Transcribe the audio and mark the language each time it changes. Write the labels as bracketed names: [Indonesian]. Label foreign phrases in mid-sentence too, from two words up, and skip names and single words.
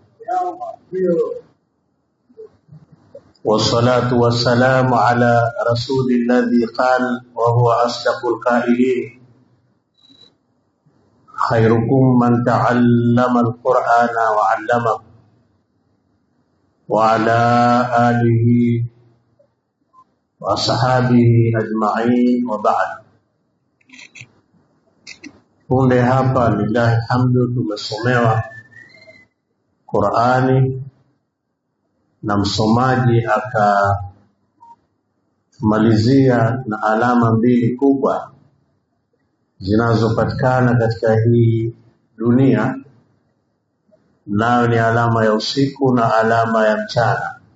[Arabic] والصلاة والسلام على رسول الذي قال وهو أصدق القائلين خيركم من تعلم القرآن وعلمه وعلى آله وأصحابه أجمعين وبعد. [Swahili] Punde hapa [Arabic] لله الحمد [Swahili] tumesomewa Qur'ani na msomaji akamalizia na alama mbili kubwa zinazopatikana katika hii dunia, nayo ni alama ya usiku na alama ya mchana.